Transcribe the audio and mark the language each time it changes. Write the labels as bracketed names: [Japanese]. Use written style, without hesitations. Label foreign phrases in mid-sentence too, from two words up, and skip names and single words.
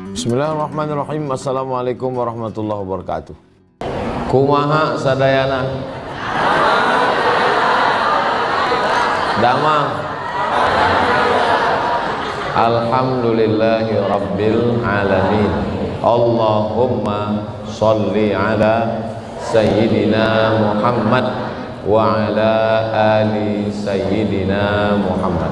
[Arabic] بسم الله الرحمن الرحيم. السلام عليكم ورحمة الله وبركاته. [Sundanese] Kumaha sadayana? Damang. [Arabic] الحمد لله رب العالمين. اللهم صل على سيدنا محمد وعلى آل سيدنا محمد.